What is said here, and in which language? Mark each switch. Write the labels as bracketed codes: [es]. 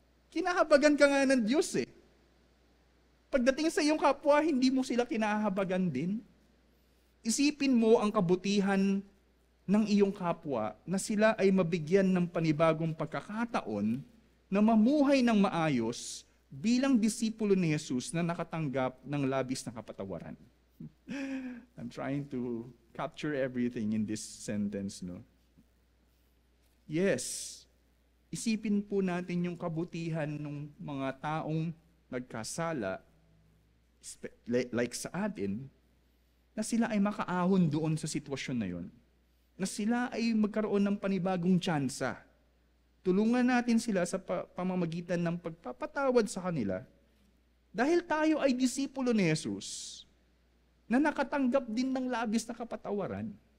[tl] Kinahabagan ka nga ng Diyos eh. Pagdating sa iyong kapwa, hindi mo sila kinahabagan din. Isipin mo ang kabutihan ng iyong kapwa na sila ay mabigyan ng panibagong pagkakataon na mamuhay ng maayos bilang disipulo ni Jesus na nakatanggap ng labis na kapatawaran. [en] I'm trying to capture everything in this sentence, no? [tl] Yes, isipin po natin yung kabutihan ng mga taong nagkasala, like sa atin, na sila ay makaahon doon sa sitwasyon na yon. Na sila ay magkaroon ng panibagong tsansa. Tulungan natin sila sa pamamagitan ng pagpapatawad sa kanila dahil tayo ay disipulo ni Jesus na nakatanggap din ng labis na kapatawaran.